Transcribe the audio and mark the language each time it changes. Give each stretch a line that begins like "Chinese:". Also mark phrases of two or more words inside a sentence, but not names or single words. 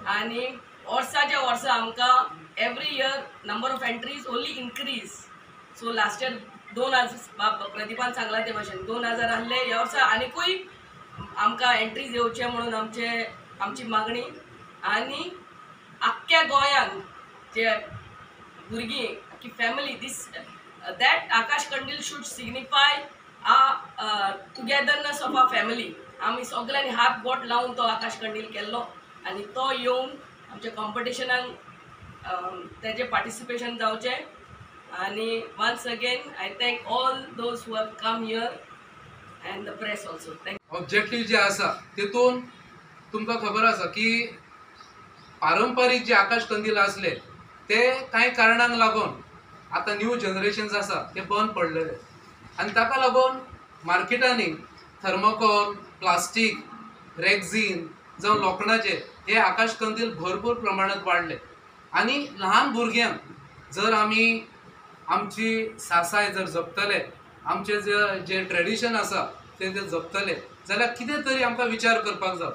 Konkani: आनी वर्साच्या वर्सा आमकां
English: every year number of entries only increase. so last year
Konkani: 2000 प्रदीपान सांगला ते भाशेन 2000 आहले. ह्या वर्सा आनीकूय आमकां एंट्रीज येवचे म्हणून आमची मागणी. आनी आख्ख्या गोंयान जे भुरगीं की फॅमिली
English: that Akash Kandil should signify togetherness of our family.
Konkani: आमी सगळ्यांनी हात बोट लावून तो आकाश कंडील केल्लो आनी तो येवन आमच्या कॉम्पिटिशनाक तेजे पार्टिसिपेशन जावचे.
English: आनी once again I thank all those who have come here and the press also. थँक.
Konkani: ऑब्जेक्टिव्ह जे आसा तेतून तुमकां खबर आसा की पारंपारीक जे आकाश कंदील आसले ते कांय कारणांक लागून आतां
English: new generations
Konkani: आसा ते बंद पडलेले आनी ताका लागून मार्केटांनी थर्मोकॉल, प्लास्टीक, रेक्झीन जावं लोखंडाचे हे आकाश कंदील भरपूर प्रमाणात वाडले आनी ल्हान भुरग्यांक जर आमी आमची सासाय जर जपतले, आमचे जे ट्रेडिशन आसा ते जर जपतले जाल्यार कितें तरी आमकां विचार करपाक जाय.